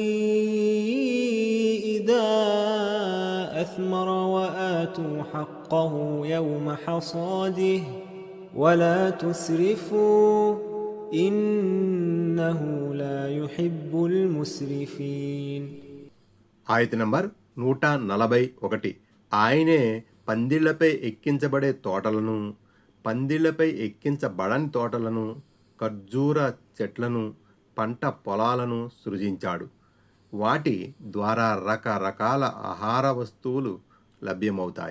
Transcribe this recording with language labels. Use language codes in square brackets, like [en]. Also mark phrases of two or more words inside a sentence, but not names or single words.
[ar] إذا أثمر وآتوا حقه يوم حصاده ولا تسرفوا إنه لا يحب المسرفين. [te] ఆయత్ నంబర్ 141. ఆయనే పందిళ్లపై ఎక్కించబడే తోటలను, పందిళ్లపై ఎక్కించబడని తోటలను, ఖర్జూర చెట్లను, పంట పొలాలను సృజించాడు. వాటి ద్వారా రకరకాల ఆహార వస్తువులు లభ్యమవుతాయి.